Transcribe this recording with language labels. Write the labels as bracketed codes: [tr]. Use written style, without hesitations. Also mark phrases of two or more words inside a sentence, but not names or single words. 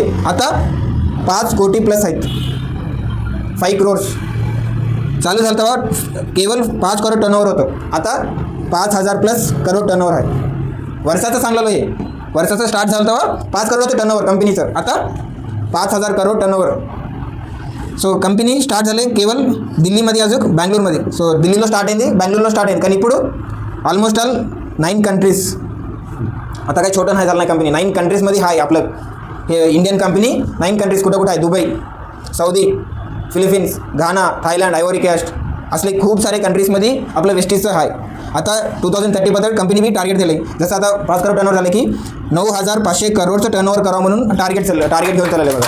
[mr] आता 5 कोटी+ आहेत, 5 crores. चालू झालं तेव्हा केवळ 5 करोड टर्नओव्हर होतं. आता 5,000+ करोड टर्नओव्हर आहे. वर्षाचं सांगलेलं हे. वर्षाचं स्टार्ट झालं तेव्हा 5 करोड होतं टर्नओव्हर कंपनीचं. आता 5,000 करोड टर्नओव्हर. [en] So company start [mr] झाले केवळ दिल्लीमध्ये, अजून बँगलोरमध्ये. [te] సో ఢిల్లీలో స్టార్ట్ అయింది, బెంగళూరులో స్టార్ట్ అయింది. కానీ ఇప్పుడు [en] almost all 9 countries. [mr] आता काही छोटं नाही झालं नाही. कंपनी 9 कंट्रीजमध्ये आहे. आपलं हे [en] Indian company [mr] 9 कंट्रीज कुठं आहे? दुबई, सौदी, फिलिपिन्स, घाना, थायलंड, आयव्हरी कोस्ट असले खूप सारे कंट्रीजमध्ये आपलं वेस्टीजचं आहे. आता 2030 कंपनी बी टार्गेट दिले. जसं आता 5 करोड टर्नओव्हर झाले की 9,500 करोडचं टर्नओव्हर करावं म्हणून टार्गेट घेऊन चाललं बघा.